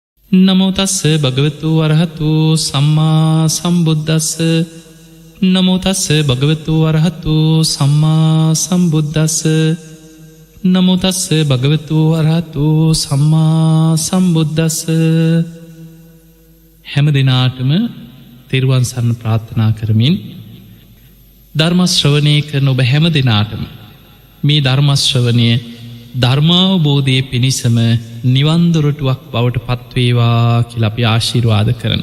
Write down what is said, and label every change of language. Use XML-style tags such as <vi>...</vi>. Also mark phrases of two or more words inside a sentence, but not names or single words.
<pi>නමෝ තස්ස භගවතු වරහතු සම්මා සම්බුද්දස්ස නමෝ තස්ස භගවතු වරහතු සම්මා සම්බුද්දස්ස නමෝ තස්ස භගවතු වරහතු සම්මා සම්බුද්දස්ස.</pi> <si>හැම දිනාටම තෙරුවන් සරණ ප්‍රාර්ථනා කරමින් ධර්ම ශ්‍රවණය කරන ඔබ හැම දිනාටම මේ ධර්ම ශ්‍රවණය ධර්මාවබෝධයේ පිණිසම නිවන් දොරටුවක් බවට පත්වේවා කියලා අපි ආශිර්වාද කරනවා.</si>